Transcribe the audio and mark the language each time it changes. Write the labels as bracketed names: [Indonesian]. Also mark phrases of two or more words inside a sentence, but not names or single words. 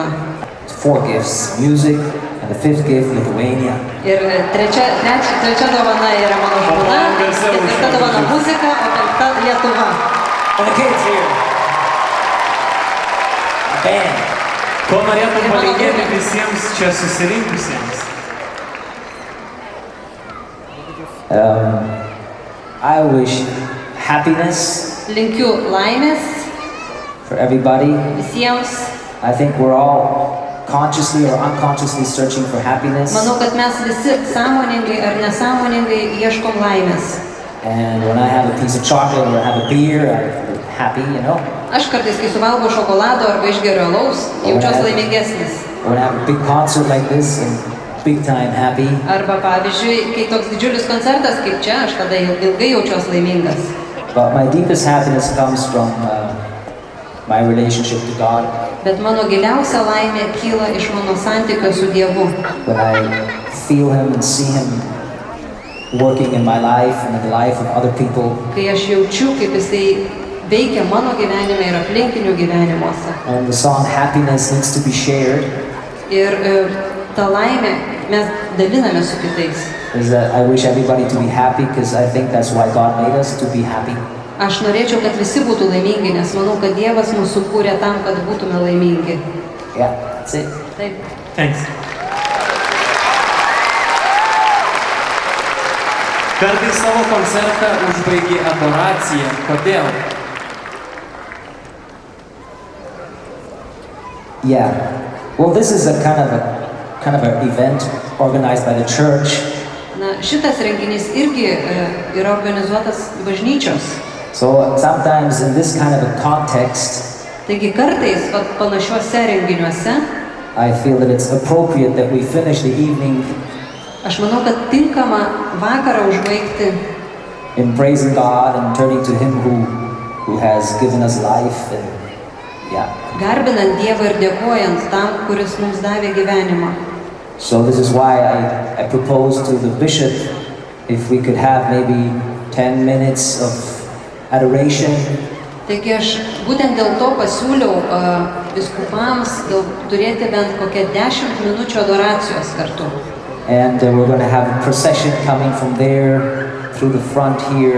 [English] 4 gifts, music, and the 5th gift, Lithuania. [Lithuanian] Ir trečia dovana yra mano žmona, ketvirta dovana muzika, o penkta Lietuva. [English] And the kids here. Band. [Lithuanian] Ko norėtum palinkėti visiems čia susirinkusiems? [English] I wish happiness [Lithuanian] Linkiu laimės [English] for everybody. [Lithuanian] visiems. [English] I think we're all consciously or unconsciously searching for happiness. [Lithuanian] Manau, kad mes visi sąmoningai ar nesąmoningai ieškom laimės. [English] And when I have a piece of chocolate or I have a beer, I'm happy, you know. [Lithuanian] Aš kartais, kai suvalgau šokolado arba išgeriu alaus, jaučiuosi laimingesnis. [English] When I have a big concert like this, I'm big time happy. [Lithuanian] Arba pavyzdžiui, kai toks didžiulis koncertas kaip čia, aš tada ilgai jaučiuosi laimingas. [English] But my deepest happiness comes from my relationship to God. [Lithuanian] Bet mano giliausia laimė kyla iš mano santykio su Dievu. [English] When I feel Him and see Him working in my life and in the life of other people. [Lithuanian] Kai aš jaučiu, kaip Jisai veikia mano gyvenime ir aplinkinių gyvenimuose. [English] And the song Happiness needs to be shared. [Lithuanian] Ir ta laimė mes daliname su kitais. [English] Is that I wish everybody to be happy because I think that's why God made us, to be happy. [Lithuanian] Aš norėčiau, kad visi būtų laimingi, nes manau, kad Dievas mus sukūrė tam, kad būtume laimingi. [English] Yeah, that's it. [Lithuanian] Taip. [English] Thanks. [Lithuanian] Kartais savo koncertą užbaigi adoraciją. Kodėl? [English] Yeah. Well, this is a kind of an event organized by the church. [Lithuanian] Na, šitas renginys irgi yra organizuotas bažnyčios. [English] So sometimes in this kind of a context, [Lithuanian] Taigi kartais panašiuose renginiuose [English] I feel that it's appropriate that we finish the evening [Lithuanian] aš manau, kad tinkama vakarą užbaigti [English] in praising God and turning to Him who has given us life and yeah. [Lithuanian] garbinant Dievą ir dėkojant tam, kuris mums davė gyvenimą. [English] So this is why I proposed to the bishop if we could have maybe 10 minutes of adoration. [Lithuanian] Taigi aš būtent dėl to pasiūliau vyskupams turėti bent kokią 10 minučių adoracijos kartu. [English] And we're going to have a procession coming from there through the front here.